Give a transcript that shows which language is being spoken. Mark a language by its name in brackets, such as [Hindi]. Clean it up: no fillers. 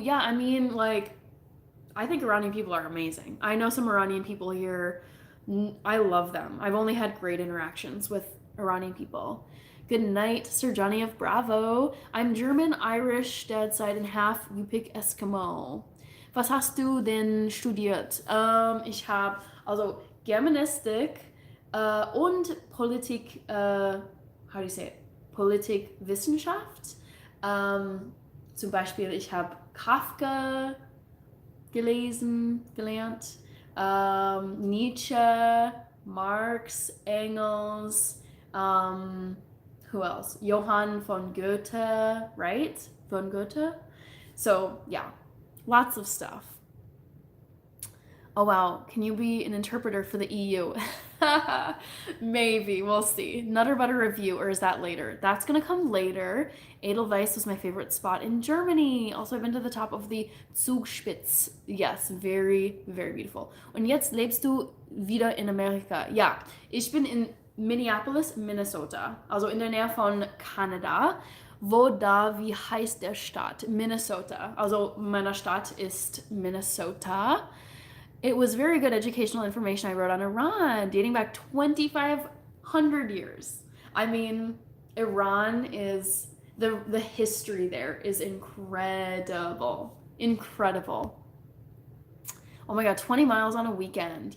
[English] Yeah, I mean, like, I think Iranian people are amazing. I know some Iranian people here. I love them. I've only had great interactions with Iranian people. Good night, Sir Johnny of Bravo. I'm German, Irish, dad's side, and half Yupik Eskimo. [German] Was hast du denn studiert? Ich habe also Germanistik und Politik, [English] how do you say it? [German] Politikwissenschaft. Zum Beispiel, ich habe Kafka gelernt, Nietzsche, Marx, Engels, [English] who else? Johann von Goethe, right? Von Goethe? So, yeah, lots of stuff. Oh, wow. Can you be an interpreter for the EU? Maybe. We'll see. Nutter Butter review, or is that later? That's going to come later. Edelweiss was my favorite spot in Germany. Also, I've been to the top of the Zugspitze. Yes, very, very beautiful. [German] Und jetzt lebst du wieder in Amerika. Ja, ich bin in Minneapolis, Minnesota, also in der Nähe von Kanada. Wie heißt der Stadt? Minnesota. Also meine Stadt ist Minnesota. [English] It was very good educational information I wrote on Iran, dating back 2,500 years. I mean, Iran is, the history there is incredible. Incredible. Oh my God, 20 miles on a weekend.